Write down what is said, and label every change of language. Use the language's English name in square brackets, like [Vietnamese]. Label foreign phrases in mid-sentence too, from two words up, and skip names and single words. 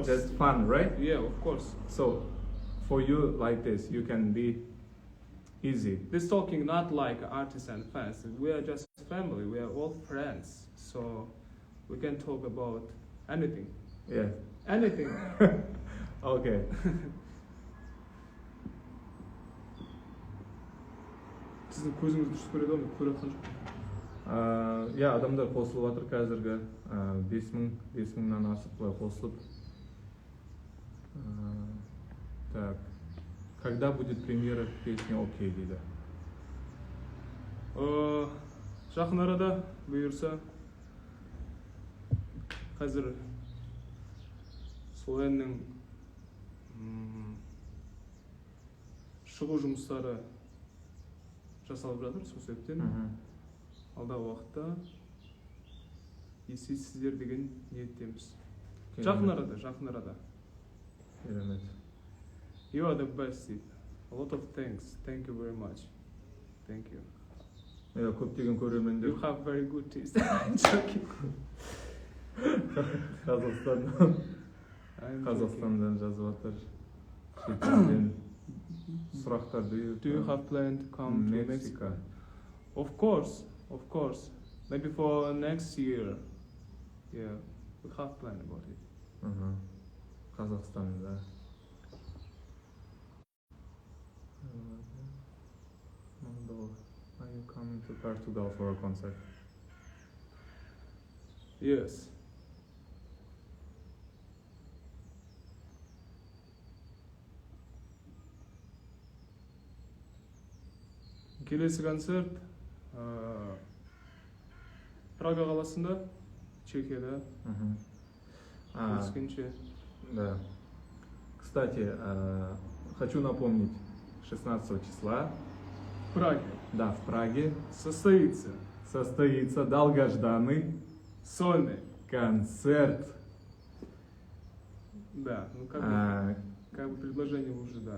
[English] just fun, right? Yeah, of course. So for you like this, you can be easy. This talking not like artists and fans. We are just family. We are all friends. So we can talk about anything. Yeah. Anything. Okay. [Kazakh] Сіздің көзіңіз дұрыс көреді ме? Көріп жатқан жоқ. Я адамдар қосылып жатыр қазіргі 5000-нан асып былай қосылып. [Russian] Так. Когда будет премьера песни «Окей» дейді? [Kazakh] Жақын арада бұйырса. Қазір сол әннің шығу жұмыстары жасалып жатыр, сол себептен алдағы уақытта естисіздер деген ниеттеміз. Жақын арада. Керемет. [English] You are the best, Sid. A lot of thanks. Thank you very much. Thank you. [Kazakh] Көптеген көрермендер [English] You have very good taste. I'm joking. [Kazakh] Қазақстандан жазып жатыр. Шетелден сұрақтар. [English] Do you have planned to come to Mexico? Of course. Maybe for next year. Yeah, we have planned about it. [Kazakh] Қазақстанда. [English] Are you coming to Portugal for a concert? Yes. [Kazakh] Келесі концерт Прага қаласында, Чехияда. Өскенше. [Russian] Да. Кстати, хочу напомнить, 16 числа В Праге. Да, в Праге состоится долгожданный сольный концерт. Да, ну как бы предложение уже, да.